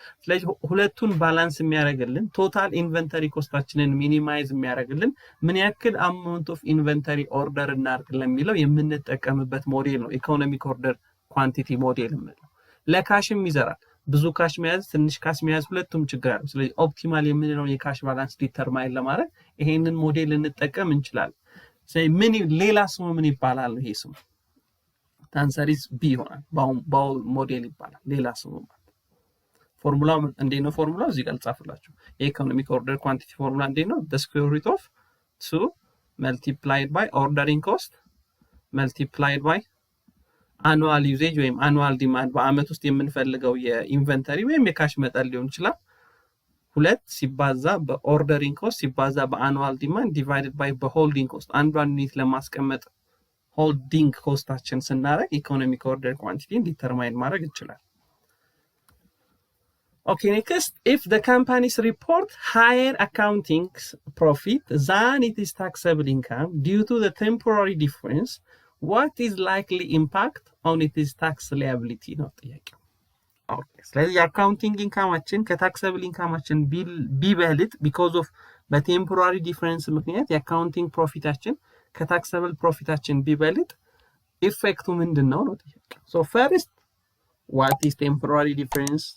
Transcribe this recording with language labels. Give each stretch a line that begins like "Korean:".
Amharic: ስለዚህ ሁለቱን ባላንስ የሚያደርግልን ቶታል ኢንቨንተሪ ኮስታችንን ሚኒማይዝ የሚያደርግልን ምን ያክል አማውንት ኦፍ ኢንቨንተሪ ኦርደር እናድርግ ለሚለው የምንጠቀምበት ሞዴል ነው ኢኮኖሚክ ኦርደር ኳንቲቲ ሞዴል የምንለው። ለካሽም ይዘራል። ብዙ ካሽ መያዝ ትንሽ ካሽ መያዝ ሁለቱም ችግር አለው። ስለዚህ ኦፕቲማል የምንለው የካሽ ባላንስ ዲተርማይን ለማድረግ ይሄንን ሞዴል እንጠቀም እንችላለን። ስለዚህ ምን ሌላ ስሙ ምን ይባላል? ይሄ ስሙ ታንሰሪስ ቢ ይሆናል። ባውል ሞዴል ይባላል ሌላ ስሙ ማለት። ፎርሙላው እንዴት ነው? ፎርሙላው እዚህ ጋር ልጻፍላችሁ። የኢኮኖሚክ ኦርደር ኳንቲቲ ፎርሙላ እንዴት ነው?
English: the square root of 2 multiplied by
Amharic: ordering cost multiplied by አኑዋል ዩዜጅ ወይም አኑዋል ዲማንድ በአመት ውስጥ የምንፈልገው የኢንቨንተሪ ወይም የካሽ መጠን ሊሆን ይችላል። 2 ሲባዛ በኦርደሪንግ ኮስት ሲባዛ በአኑዋል ዲማንድ ዲቫይድድ ባይ በሆልዲንግ ኮስት አንዷን ዩኒት ለማስቀመጥ ሆልዲንግ ኮስታችን ስናደርግ ኢኮኖሚክ ኦርደር ኳንቲቲን ዲተርማይን ማድረግ ይችላል።
English: Okay, next, if the companies report higher accounting profit than it is taxable income due to the temporary difference, what is likely impact on its tax liability?
Amharic: ነው ጥያቄው። ኦኬ ስለዚህ የአካውንቲንግ ኢንካማችን ከታክሰብል ኢንካማችን ቢበልጥ because of በቴምፖራሪ ዲፈረንስ ምክንያት የአካውንቲንግ ፕሮፊታችን ከታክሰብል ፕሮፊታችን ቢበልጥ ኢፌክቱ ምንድነው ነው ጥያቄው።
English: so first, what is temporary difference?